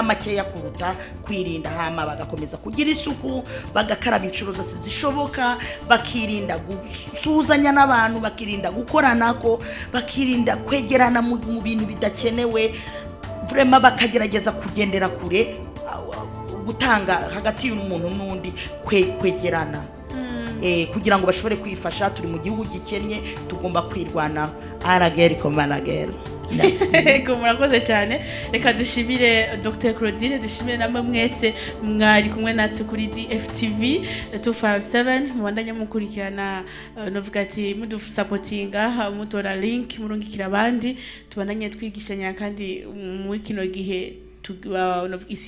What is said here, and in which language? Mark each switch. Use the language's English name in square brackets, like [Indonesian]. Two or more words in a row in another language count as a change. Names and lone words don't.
[Rundi] makeya kuruta kwirinda hama bagakomeza kugira isuku bagakaraba inshuro zose zishoboka bakirinda gusuzanya n'abantu bakirinda gukoranako bakirinda kwegerana mu bintu bidakenewe vraiment bakagerageza kugendera kure gutanga hagati y'umuntu n'undi kwegerana kugira ngo bashobore kwifasha turi mu gihugu gikennye tugomba kwirwana arageri komanageri murakoze cyane reka dushimire Dr Claudine dushimire namwe mwese mwari kumwe natwe kuri DFTV 257 mubandanye mukurikirana novuga ati mudusapotinga mutora link murungikira abandi tubandanye twigishanya kandi muri kino gihe isi